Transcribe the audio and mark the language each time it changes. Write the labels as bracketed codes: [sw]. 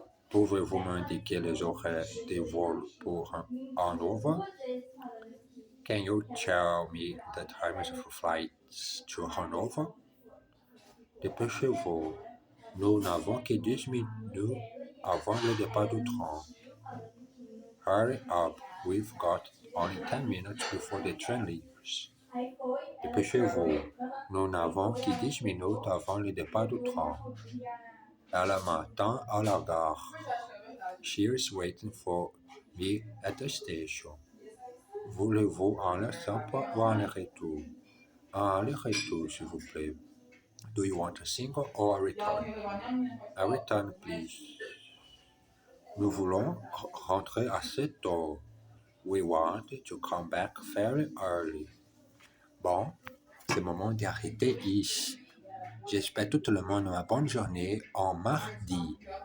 [fr] Pouvez-vous m'indiquer les horaires des vols pour Hanover? [en] Can you tell me the times of flights to Hanover? [fr] Dépêchez-vous. Nous n'avons que 10 minutes avant le départ du train. [en] Hurry up, we've got only 10 minutes before the train leaves. [fr] Dépêchez-vous. Nous n'avons que 10 minutes avant le départ du train. Elle m'attend à la gare. [en] She is waiting for me at the station. [fr] Voulez-vous un aller simple ou un aller-retour? Un aller-retour, s'il vous plaît. [en] Do you want a single or a return? A return, please. [fr] Nous voulons rentrer à 7 heures. [en] We want to come back very early. [fr] Bon, c'est le moment d'arrêter ici. J'espère tout le monde une bonne journée en mardi.